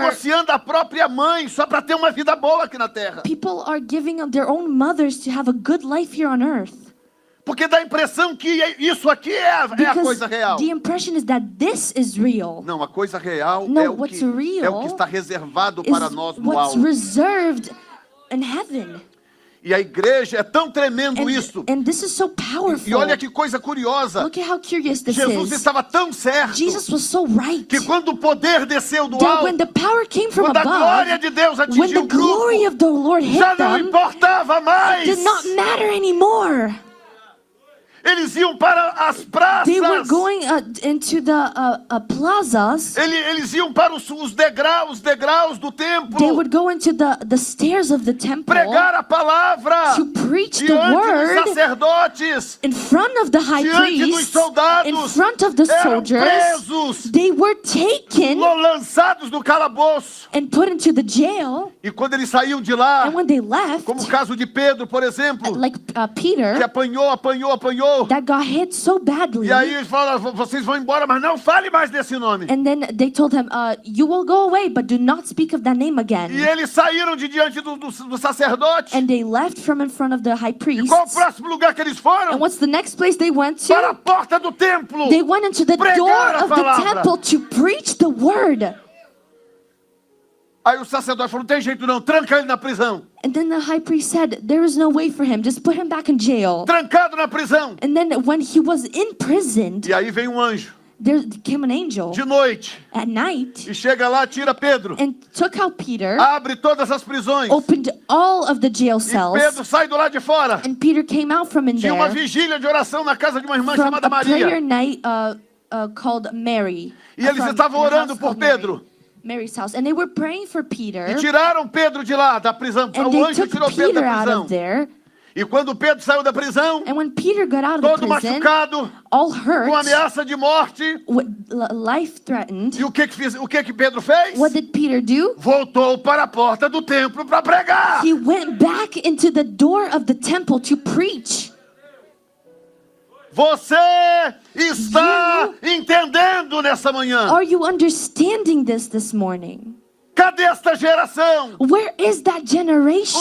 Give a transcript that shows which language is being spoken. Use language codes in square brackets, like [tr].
[pt] negociando a própria mãe só para ter uma vida boa aqui na terra. [en] people are giving up their own mothers to have a good life here on earth. [pt] Porque dá a impressão que isso aqui é a [en] Because [pt] coisa real. [en] the impression is that this is real. [pt] Não, a coisa real [en] No, [pt] é o [en] what's [pt] que [en] real [pt] está reservado [en] Is [pt] para nós no [en] what's [pt] alto. [en] reserved in heaven. [pt] E a igreja é tão tremendo isso. [en] And this is so powerful. [pt] E olha que coisa curiosa. [en] Look at how curious this [pt] Jesus [en] is. [pt] estava tão certo [en] Jesus was so right [pt] que quando o poder desceu do [en] that when [pt] alto, [en] the power came from [pt] quando a glória [en] above, [pt] de Deus [en] when [pt] atingiu [en] the [pt] o grupo, [en] glory of the Lord hit [pt] já não [en] them, [pt] importava mais. [en] did not matter anymore. [pt] Eles iam para as praças. [en] They were going into the plazas. [pt] Eles iam para os degraus do templo. [en] They would go into the stairs of the temple [pt] Pregar a palavra. [en] to preach the [pt] Diante dos [en] word [pt] sacerdotes. [en] in front of the high [pt] Diante dos [en] priest, [pt] soldados. [en] in front of the [pt] Eram [en] soldiers. [pt] presos. [en] They were taken [pt] Lançados no calabouço. [en] and put into the jail. [pt] E quando eles saíam de lá, [en] And when they left, [pt] como o caso de Pedro, por exemplo, [en] like [pt] que [en] Peter, [pt] apanhou. [en] that got hit so badly. [pt] E aí eles falaram, vocês vão embora, mas não fale mais desse nome. [en] And then they told him, you will go away, but do not speak of that name [pt] E [en] again. [pt] eles saíram de diante do sacerdote. [en] And they left from in front of the high priest. [pt] Qual o próximo lugar que eles foram? [en] And what's the next place they went [pt] Para a [en] to? [pt] porta do templo. [en] They went into the [pt] Pregar [en] door [pt] a [en] of the [pt] palavra. [en] temple to preach the word. [pt] Aí o sacerdote falou, não tem jeito não, tranca ele na prisão. [en] And then the high priest said, there is no way for him, just put him back in jail. [pt] Trancado na prisão. [en] And then when he was imprisoned, [pt] E aí vem um anjo, [en] there came an angel [pt] de noite, [en] at night [pt] e chega lá, tira Pedro, [en] and took out Peter, [pt] abre todas as prisões. [en] opened all of the jail [pt] E [en] cells, [pt] Pedro sai do lado de fora. [en] and Peter came out from in [pt] Tinha uma [en] there [pt] vigília de oração na casa de uma irmã [en] from [pt] chamada [en] a prayer [pt] Maria. [en] night called Mary. [pt] E eles estavam [en] in a [pt] orando [en] house [pt] por [en] called Mary. [pt] Pedro. [en] Mary's house. And they were praying for Peter. [pt] E tiraram Pedro de lá, da prisão. [en] And [pt] O [en] they [pt] anjo [en] took [pt] tirou Pedro [en] Peter [pt] da [en] out [pt] prisão. [en] of there. [pt] E quando Pedro saiu da prisão, [en] And when Peter got out of the [pt] todo [en] prison, [pt] machucado, [en] all [pt] com [en] hurt, [pt] ameaça de morte, [en] life threatened, [pt] e o que que Pedro fez? [en] what did Peter do? [pt] Voltou para a porta do templo para pregar. [en] He went back into the door of the temple to preach. [pt] Você está entendendo nessa manhã? [en] Are you understanding this morning? [pt] Cadê esta geração? [en] Where is that generation?